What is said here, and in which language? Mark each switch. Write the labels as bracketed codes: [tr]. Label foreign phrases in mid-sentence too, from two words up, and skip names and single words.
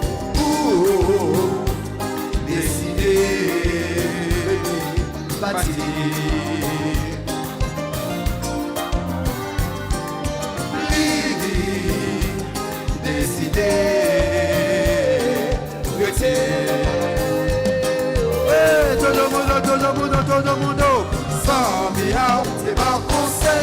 [fr] décider, partir. Décider, [pt] todo mundo, sobe alto, [fr] c'est mon conseil,